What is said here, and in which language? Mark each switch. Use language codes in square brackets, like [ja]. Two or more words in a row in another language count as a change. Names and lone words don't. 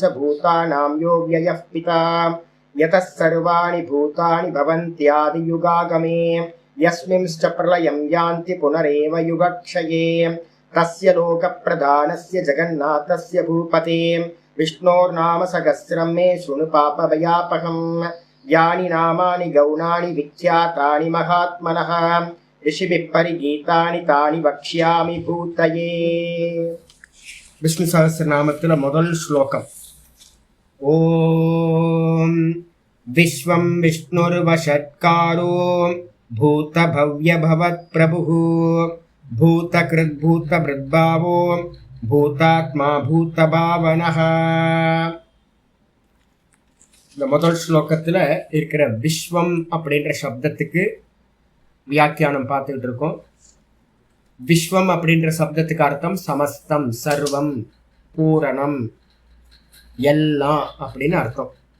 [sa] भूतानां यो व्ययः पिता यतः सर्वाणि भूतानि भवन्त्यादियुगागमे यस्मिंश्च प्रलयं यान्ति पुनरेव युगक्षये तस्य लोकप्रधानस्य जगन्नाथस्य भूपते विष्णोर्नाम सहस्रं मे शृणु पापभयापहं यानि नामानि गौणानि विख्यातानि महात्मनः ऋषिभिः परिगीतानि तानि वक्ष्यामि भूतये. [ta] விஷ்ணு சஹஸ்ரநாமத்தில் முதல் ஸ்லோகம். [sa] ओं विश्वं विष्णुर्वषट्कारो भूतभव्यभवत्प्रभुः भूतकृद्भूतभृद्भावो भूतात्मा भूतभावनः. [ta] இந்த முதல் ஸ்லோகத்தில் இருக்கிற விஸ்வம் அப்படின்ற சப்தத்துக்கு வியாக்கியானம் பார்த்துக்கிட்டு இருக்கோம். விஸ்வம் அப்படின்ற சப்தத்துக்கு அர்த்தம் சமஸ்தம், சர்வம், பூரணம், எல்லாம் அப்படின்னு அர்த்தம்.